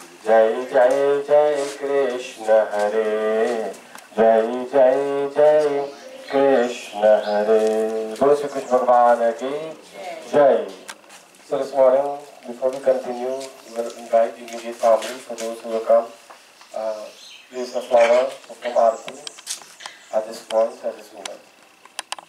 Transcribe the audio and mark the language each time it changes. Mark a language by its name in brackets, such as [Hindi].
[Hindi] जय जय जय कृष्ण हरे जय जय जय कृष्ण हरे. बोलो श्री कृष्ण भगवान की जय. [English] So this morning, before we continue, we will invite the immediate family for those who will come. Place a flower from Aarti at this point, at this moment.